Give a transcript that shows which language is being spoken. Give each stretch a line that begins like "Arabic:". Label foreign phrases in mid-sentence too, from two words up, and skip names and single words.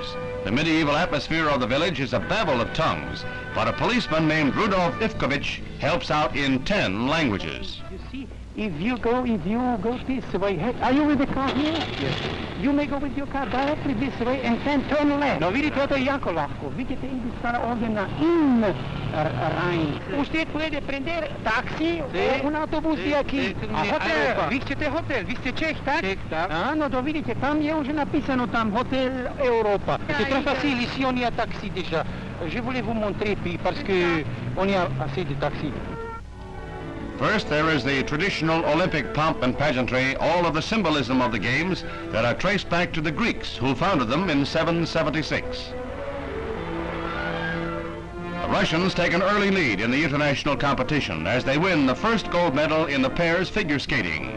English: The medieval atmosphere of the village is a babel of tongues, but a policeman named Rudolf Ivkovich helps out in 10 languages. You see, if you go this way, are you with the car here? Yes. You may go with your car directly this way and then turn left. No,
Croatian: vidite, to je jako lahko. Vidite, ide stara ovdje na Rhein.
Spanish: Usted puede prender taxi, un autobus je aquí.
Croatian: A hotel, vi chcete hotel, vi ste Čech, tak? Čech, tak. No to vidite, tam je už napisano tam Hotel Europa.
French: C'est très facile, ici on y a taxi déjà. Je voulais vous montrer, parce que on y a assez de taxis.
English: First, there is the traditional Olympic pomp and pageantry, all of the symbolism of the games that are traced back to the Greeks, who founded them in 776. The Russians take an early lead in the international competition as they win the first gold medal in the pairs figure skating.